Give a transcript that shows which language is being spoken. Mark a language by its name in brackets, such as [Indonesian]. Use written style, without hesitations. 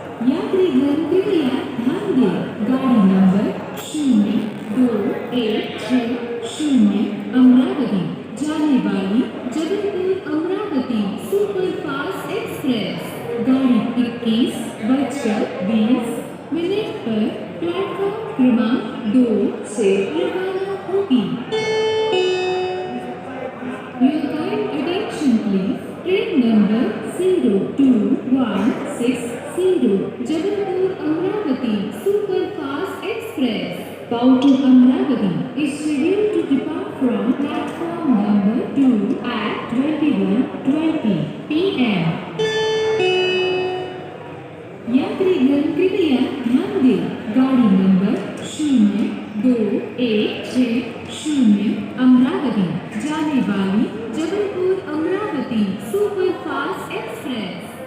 [Hindi] यात्रीगण कृपया ध्यान दें, गाड़ी नंबर 0216 अमरावती जाने वाली जबलपुर अमरावती सुपरफास्ट एक्सप्रेस गाड़ी 21:20 पर प्लेटफॉर्म क्रमांक 2 से रवाना होगी। [English] Your kind attention please. Train number 02160 Jabalpur Amravati Superfast Express bound to Amravati is scheduled to depart from platform number 2 at 21:20 p.m. [Hindi] यात्रीगण कृपया ध्यान दें, गाड़ी नंबर 0216 अमरावती जाने वाली जबलपुर अमरावती सुपरफास्ट एक्सप्रेस